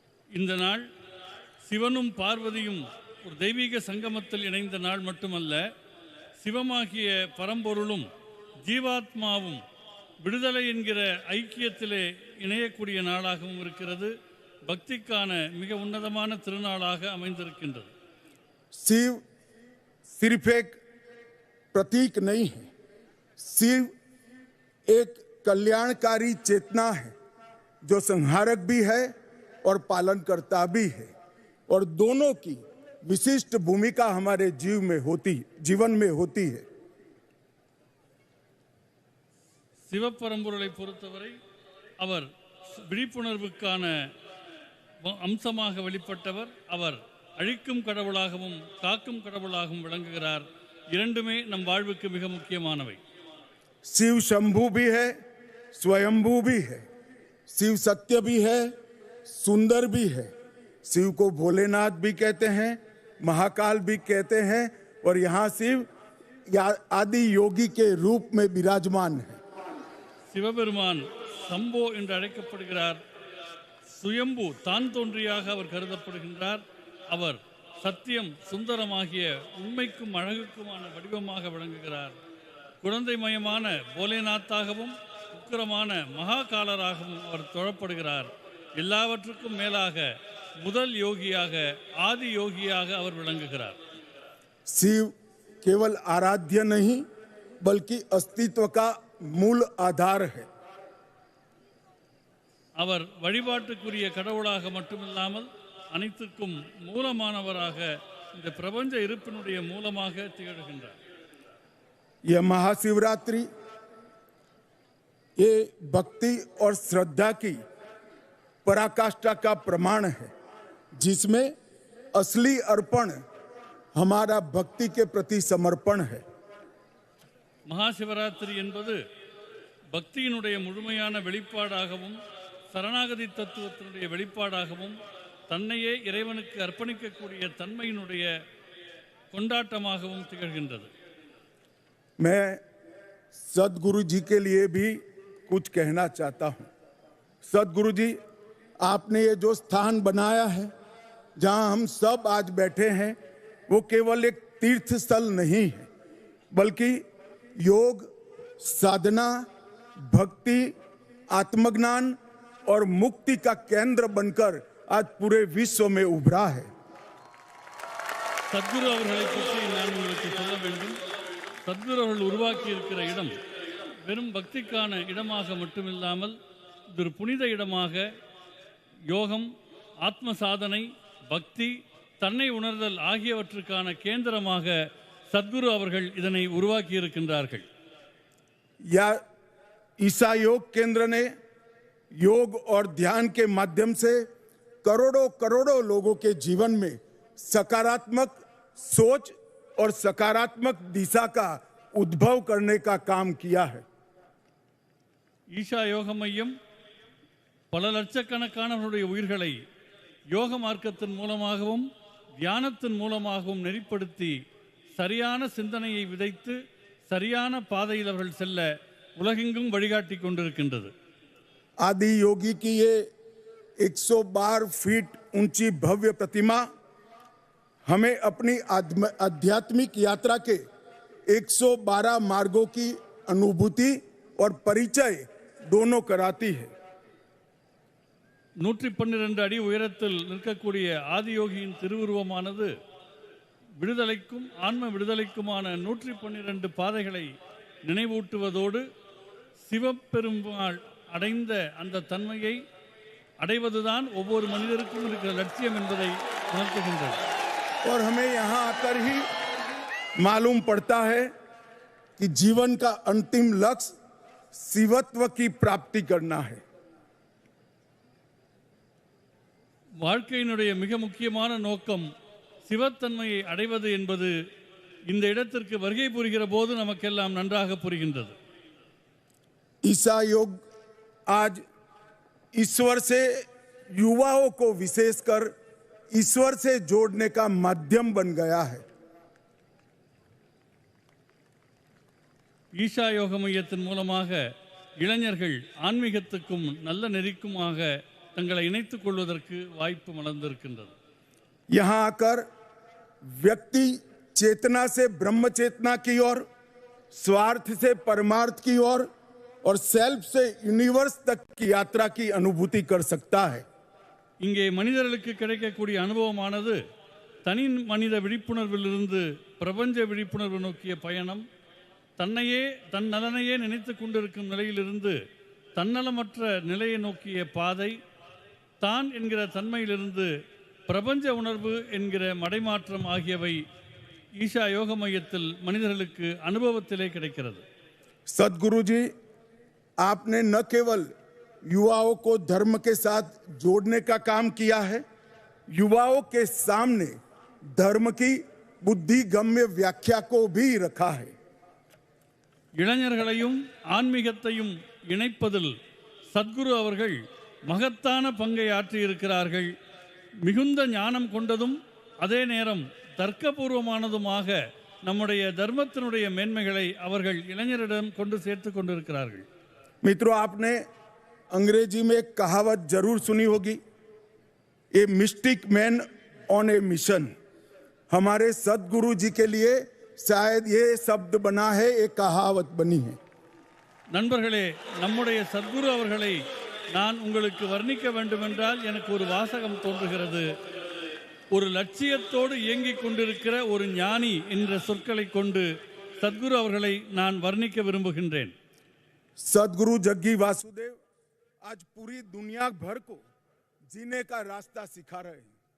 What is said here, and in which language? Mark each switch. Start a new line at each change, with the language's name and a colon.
Tamil: இந்த நாள் சிவனும் பார்வதியும் ஒரு தெய்வீக சங்கமத்தில் இணைந்த நாள் மட்டுமல்ல, சிவமாகிய பரம்பொருளும் ஜீவாத்மாவும் விடுதலை என்கிற ஐக்கியத்திலே இணையக்கூடிய நாளாகவும் இருக்கிறது. பக்திக்கான மிக உன்னதமான திருநாளாக அமைந்திருக்கின்றது.
Hindi: शिव सिर्फ एक प्रतीक नहीं है, शिव एक कल्याणकारी चेतना है जो संहारक भी है और पालनकर्ता भी है, और दोनों की विशिष्ट भूमिका हमारे जीवन में होती है।
Tamil: சிவபரம்பொருளை பொறுத்தவரை அவர் விழிப்புணர்வுக்கான அம்சமாக வெளிப்பட்டவர். அவர் அழிக்கும் கடவுளாகவும் காக்கும் கடவுளாகவும் விளங்குகிறார். இரண்டுமே நம் வாழ்வுக்கு மிக முக்கியமானவை.
Hindi: शिव शंभू भी है, स्वयंभू भी है, शिव सत्य भी है, सुंदर भी है। शिव को भोलेनाथ भी कहते हैं, महाकाल भी कहते हैं, और यहाँ शिव आदि योगी के रूप में विराजमान है।
Tamil: சிவபெருமான் சம்போ என்று அழைக்கப்படுகிறார். சுயம்பு தான் தோன்றியாக அவர் கருதப்படுகின்றார். அவர் சத்தியம் சுந்தரமாகிய உண்மைக்கும் அழகுக்குமான வடிவமாக விளங்குகிறார். குழந்தைமயமான போலேநாத்தாகவும் உக்கிரமான மகாகாலராகவும் அவர் தொழப்படுகிறார். எல்லாவற்றுக்கும் மேலாக முதல் யோகியாக ஆதி யோகியாக அவர் விளங்குகிறார்.
Hindi: शिव केवल आराध्य नहीं बल्कि अस्तित्व का मूल आधार है।
Tamil: அவர் வழிபாட்டுக்குரிய கடவுளாக மட்டுமில்லாமல் அனைத்துக்கும் மூலமானவராக இந்த பிரபஞ்ச இருப்பினுடைய மூலமாக திகழ்கின்றார்.
Hindi: यह महाशिवरात्रि ये भक्ति और श्रद्धा की पराकाष्ठा का प्रमाण है, जिसमें असली अर्पण हमारा भक्ति के प्रति समर्पण है।
Tamil: மகாசிவராத்திரி என்பது பக்தியினுடைய முழுமையான வெளிப்பாடாகவும் சரணாகதி தத்துவத்தினுடைய வெளிப்பாடாகவும் தன்னையே இறைவனுக்கு அர்ப்பணிக்கக்கூடிய தன்மையினுடைய கொண்டாட்டமாகவும் திகழ்கின்றது.
Hindi: मैं सदगुरु जी के लिए भी कुछ कहना चाहता हूँ। सदगुरु जी, आपने ये जो स्थान बनाया है, जहां हम सब आज बैठे हैं वो केवल एक तीर्थ स्थल नहीं है, बल्कि योग, साधना, भक्ति, आत्मज्ञान और मुक्ति का केंद्र बनकर आज पूरे विश्व में उभरा है।
Tamil: சத்குரு அவர்களை பற்றி நான் உங்களுக்கு சொல்ல வேண்டும். சத்குரு அவர்கள் உருவாக்கி இருக்கிற இடம் வெறும் பக்திக்கான இடமாக மட்டுமில்லாமல் இது ஒரு புனித இடமாக யோகம், ஆத்ம சாதனை, பக்தி, தன்னை உணர்தல் ஆகியவற்றுக்கான கேந்திரமாக சத்குரு அவர்கள் இதனை உருவாக்கி இருக்கின்றார்கள்.
Hindi: या ईसा योग केंद्र ने योग और ध्यान के माध्यम से करोड़ों करोड़ों लोगों के जीवन में सकारात्मक सोच और सकारात्मक दिशा का उद्भव करने का काम किया है.
Tamil: ஈஷா யோக மையம் பல லட்சக்கணக்கானவர்களுடைய உயிர்களை யோக மார்க்கத்தின் மூலமாகவும் தியானத்தின் மூலமாகவும் நெறிப்படுத்தி சரியான சிந்தனையை விதைத்து சரியான பாதையில் அவர்கள் செல்ல உலகெங்கும் வழிகாட்டி கொண்டிருக்கின்றது.
Hindi: आदि योगी की ये 112 फीट ऊंची भव्य प्रतिमा हमें अपनी आध्यात्मिक यात्रा के 112 मार्गों की अनुभूति और परिचय दोनों कराती है.
Tamil: 112 அடி உயரத்தில் நிற்கக்கூடிய ஆதியோகியின் திருவுருவமானது விடுதலைக்கும் ஆன்ம விடுதலைக்குமான 112 பாதைகளை நினைவூட்டுவதோடு சிவபெருமாள் அடைந்த அந்த தன்மையை அடைவதுதான் ஒவ்வொரு மனிதருக்கும் இருக்கிற லட்சியம் என்பதை உணர்த்துகின்றது.
Hindi: और हमें यहाँ आकर ही मालूम पड़ता है कि जीवन का अंतिम लक्ष्य शिवत्व की प्राप्ति करना है.
Tamil: வாழ்க்கையினுடைய மிக முக்கியமான நோக்கம் சிவத்தன்மையை அடைவது என்பது இந்த இடத்திற்கு வருகை புரிகிற போது நமக்கெல்லாம் நன்றாக புரிகின்றது.
Hindi: ईसा योग आज ईश्वर से युवाओं को विशेषकर ईश्वर से जोड़ने का माध्यम बन गया है.
Tamil: ஈஷா யோக மையத்தின் மூலமாக இளைஞர்கள் ஆன்மீகத்துக்கும் நல்ல நெறிக்குமாக தங்களை இணைத்துக் கொள்வதற்கு வாய்ப்பு மலர்ந்திருக்கின்றது.
Hindi: यहाँ आकर व्यक्ति चेतना से ब्रह्म चेतना की ओर, स्वार्थ से परमार्थ की ओर और सेल्फ से यूनिवर्स तक की यात्रा की अनुभूति कर सकता है.
Tamil: இங்கே மனிதர்களுக்கு கிடைக்கக்கூடிய அனுபவமானது தனி மனித விழிப்புணர்விலிருந்து பிரபஞ்ச விழிப்புணர்வு நோக்கிய பயணம், தன்னையே தன் நலனையே நினைத்து கொண்டிருக்கும் நிலையிலிருந்து தன்னலமற்ற நிலையை நோக்கிய பாதை, தான் என்கிற தன்மையிலிருந்து பிரபஞ்ச உணர்வு என்கிற மடைமாற்றம் ஆகியவை ஈஷா யோக மையத்தில் மனிதர்களுக்கு அனுபவத்திலே கிடைக்கிறது.
Hindi: सदगुरु जी, आपने न केवल युवाओं को धर्म के साथ जोड़ने का काम किया है, युवाओं के सामने धर्म की बुद्धिगम्य व्याख्या को भी रखा है.
Tamil: இளைஞர்களையும் ஆன்மீகத்தையும் இணைப்பதில் சத்குரு அவர்கள் மகத்தான பங்கை ஆற்றியிருக்கிறார்கள். மிகுந்த ஞானம் கொண்டதும் அதே நேரம் தர்க்கபூர்வமானதுமாக நம்முடைய தர்மத்தினுடைய மேன்மைகளை அவர்கள் இளைஞரிடம் கொண்டு சேர்த்து கொண்டிருக்கிறார்கள்.
Hindi: मित्रों, आपने अंग्रेजी में एक कहावत जरूर सुनी होगी,
English: A mystic man on a mission.
Hindi: हमारे सदगुरु जी के लिए शायद ये शब्द बना है, एक कहावत बनी है.
Tamil: நண்பர்களே, நம்முடைய சத்குரு அவர்களை நான் உங்களுக்கு வர்ணிக்க வேண்டுமென்றால் எனக்கு ஒரு வாசகம் தோன்றுகிறது. ஒரு லட்சியத்தோடு இயங்கிக் கொண்டிருக்கிற ஒரு ஞானி என்ற சொற்களை கொண்டு சத்குரு அவர்களை நான் வர்ணிக்க விரும்புகின்றேன்.
Hindi: सदगुरु जग्गी वासुदेव आज पूरी दुनिया भर को जीने का रास्ता सिखा रहे हैं.